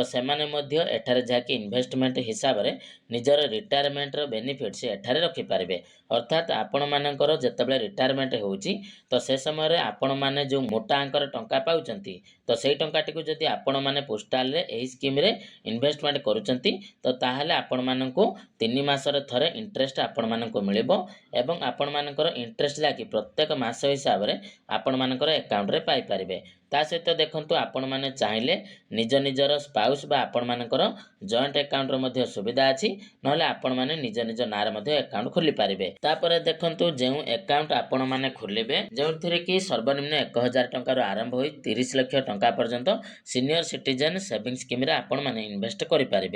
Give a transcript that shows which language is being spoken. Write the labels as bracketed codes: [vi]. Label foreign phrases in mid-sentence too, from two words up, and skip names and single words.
[or] ସେମାନେ ମଧ୍ୟ ଏଠାରେ ଯାକି ଇନଭେଷ୍ଟମେଣ୍ଟ ହିସାବ ରେ ନିଜର ରିଟାୟାରମେଣ୍ଟ ରୋ ବେନିଫିଟ ସେ ଏଠାରେ ରଖି ପାରିବେ ଅର୍ଥାତ ଆପଣ ମାନଙ୍କର ଯେତେବେଳେ ରିଟାୟାରମେଣ୍ଟ ହେଉଛି ତ ସେ ସମୟ ରେ ଆପଣ ମାନେ ଯେ ମୋଟା ଅଙ୍କର ଟଙ୍କା ପାଉଛନ୍ତି ତ ସେହି ଟଙ୍କାଟି କୁ ଯଦି ଆପଣ ମାନେ ପୋଷ୍ଟାଲ ରେ ଏହି ସ୍କିମ ରେ ଇନଭେଷ୍ଟମେଣ୍ଟ କରୁଛନ୍ତି ତ ତାହାହେଲେ ଆପଣ ମାନଙ୍କୁ 3 ମାସ ରେ ଥରେ ଇଣ୍ଟରେଷ୍ଟ ଆପଣ ମାନଙ୍କୁ ମିଳିବ ଏବଂ ଆପଣ ମାନଙ୍କର ଇଣ୍ଟରେଷ୍ଟ ଯାକି ପ୍ରତ୍ୟେକ ମାସ ହିସାବ ରେ ଆପଣ ମାନଙ୍କର ଆକାଉଣ୍ଟ ରେ ପାଇ ପାରିବେ। ତା ସହିତ ଦେଖନ୍ତୁ ଆପଣମାନେ ଚାହିଁଲେ ନିଜ ନିଜର ସ୍ପାଉସ୍ ବା ଆପଣମାନଙ୍କର ଜଏଣ୍ଟ ଆକାଉଣ୍ଟର ମଧ୍ୟ ସୁବିଧା ଅଛି, ନହେଲେ ଆପଣମାନେ ନିଜ ନିଜ ନାଁରେ ମଧ୍ୟ ଆକାଉଣ୍ଟ ଖୋଲି ପାରିବେ। ତାପରେ ଦେଖନ୍ତୁ ଯେଉଁ ଆକାଉଣ୍ଟ ଆପଣମାନେ ଖୋଲିବେ, ଯେଉଁଥିରେ କି ସର୍ବନିମ୍ନ 1000 ଟଙ୍କାରୁ ଆରମ୍ଭ ହୋଇ 30 ଲକ୍ଷ ଟଙ୍କା ପର୍ଯ୍ୟନ୍ତ ସିନିୟର ସିଟିଜେନ୍ ସେଭିଂ ସ୍କିମ୍ରେ ଆପଣମାନେ ଇନଭେଷ୍ଟ କରିପାରିବେ।